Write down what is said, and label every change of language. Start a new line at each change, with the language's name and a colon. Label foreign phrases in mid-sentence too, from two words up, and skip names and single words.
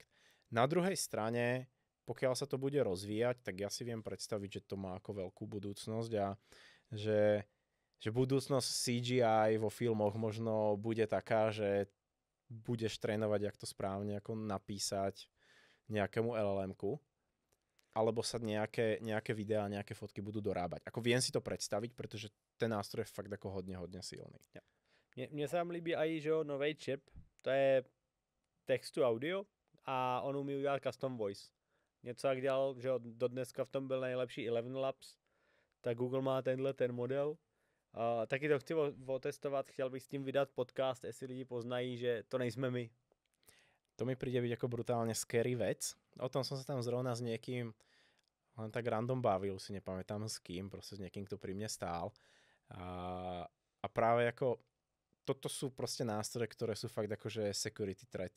Slovak: Na druhej strane, pokiaľ sa to bude rozvíjať, tak ja si viem predstaviť, že to má ako veľkú budúcnosť a že budúcnosť CGI vo filmoch možno bude taká, že budeš trénovať, jak to správne ako napísať nejakému LLM-ku, alebo sa nejaké videá, nejaké fotky budú dorábať. Ako viem si to predstaviť, pretože ten nástroj je fakt ako hodně silný.
Czech: Ja. Mne sa vám líbí aj, že nový čip, to je
English: text to audio
Czech: a on umí udělat
English: custom voice.
Czech: Něco jak dělal, že do dneska v tom byl nejlepší 11 Labs, tak Google má ten model. Taky to chci otestovat, chtěl bych s tím vydat podcast, jestli lidi poznají, že to nejsme my.
Slovak: To mi príde byť ako brutálne scary vec. O tom som sa tam zrovna s niekým len tak random bavil, si nepamätám s kým, proste s niekým, kto pri mne stál. A práve ako toto sú proste nástroje, ktoré sú fakt akože
English: security threat.